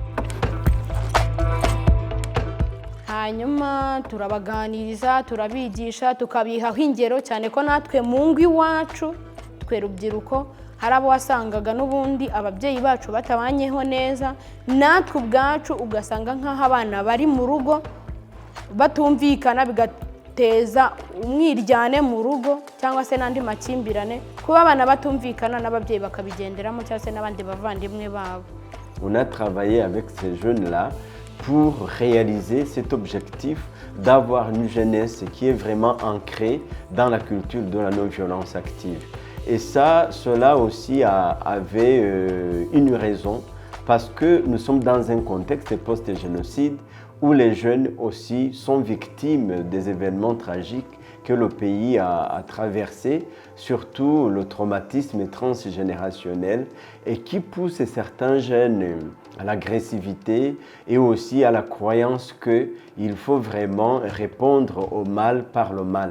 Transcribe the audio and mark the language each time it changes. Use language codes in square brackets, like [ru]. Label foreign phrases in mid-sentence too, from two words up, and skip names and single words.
[rw] Hanyuma turabaganiriza, turabigisha, tukabihaho ingero, cyane ko natwe mu ngo iwacu twe rubyiruko hari abo wasangaga n'ubundi ababyeyi bacu batabanyeho neza, natwe ubwacu ugasanga nk'aho abana bari mu rugo batumvikana, bigateza umwiryane mu rugo cyangwa se n'andi makimbirane, kuba abana batumvikana n'ababyeyi bakabigenderamo cyangwa se n'abandi bavandimwe babo. [fr] On a travaillé avec ces jeunes-là pour réaliser cet objectif d'avoir une jeunesse qui est vraiment ancrée dans la culture de la non-violence active. Et ça, cela aussi avait une raison, parce que nous sommes dans un contexte post-génocide où les jeunes aussi sont victimes des événements tragiques que le pays a traversés, surtout le traumatisme transgénérationnel, et qui pousse certains jeunes à l'agressivité et aussi à la croyance qu'il faut vraiment répondre au mal par le mal.